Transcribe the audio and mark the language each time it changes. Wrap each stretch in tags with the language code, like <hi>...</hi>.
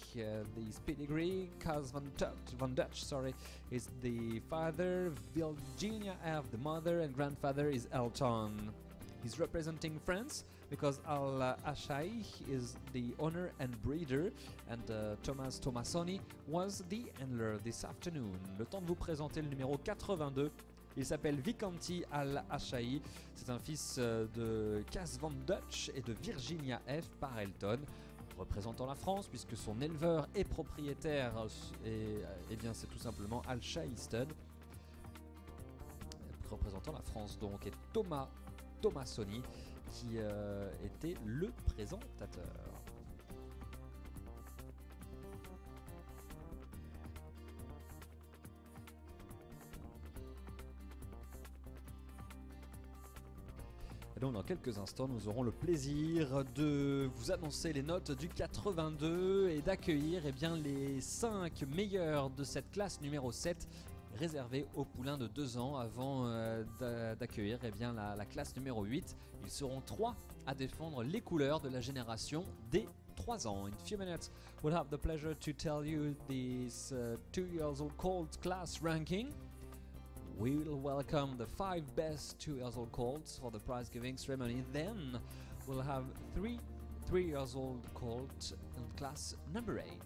<en>The pedigree, Kaz van Dutch, is the father, Virginia F, the mother, and grandfather is Elton. He's representing France because Al-Ashai is the owner and breeder, and Thomas Tomasoni was the handler this afternoon.</en> <fr>Le temps de vous présenter le numéro 82. Il s'appelle Vicente Al-Ashai, c'est un fils de Kaz van Dutch et de Virginia F par Elton, représentant la France puisque son éleveur et propriétaire, eh bien c'est tout simplement Al-Shai Stud, représentant la France donc, et Thomas Tomasoni qui était le présentateur. Donc dans quelques instants, nous aurons le plaisir de vous annoncer les notes du 82 et d'accueillir les 5 meilleurs de cette classe numéro 7 réservée aux poulains de 2 ans avant d'accueillir la classe numéro 8. Ils seront 3 à défendre les couleurs de la génération des 3 ans.</fr> <en>In a few minutes, we'll have the pleasure to tell you this 2-year-old colt class ranking. We will welcome the 5 best 2-year-old colts for the prize giving ceremony. Then we'll have 3 3-year-old colt in class number 8.</en>